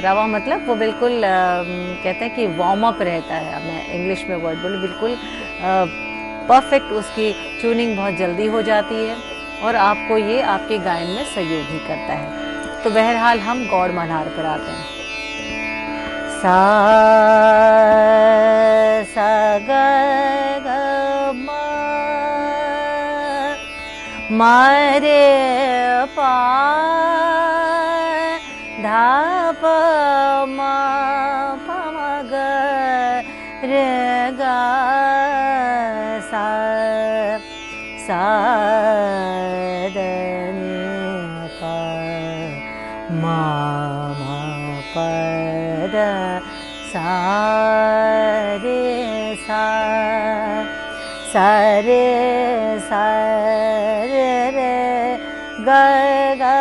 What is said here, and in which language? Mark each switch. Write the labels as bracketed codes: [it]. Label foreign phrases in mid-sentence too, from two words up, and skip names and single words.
[hi] रवां मतलब वो बिल्कुल कहते हैं कि [en] warm up [hi] रहता है, मैं इंग्लिश में वर्ड बोलूँ, बिल्कुल परफेक्ट, उसकी ट्यूनिंग बहुत जल्दी हो जाती है और आपको ये आपके गायन में सहयोग भी करता है। तो बहरहाल हम गौड़ मल्हार पर आते हैं। सा सा ग ग म रे पा धा प म प म ग रे ग सा सा द नि प म प द सा रे सा सा रे सा रे रे ग ग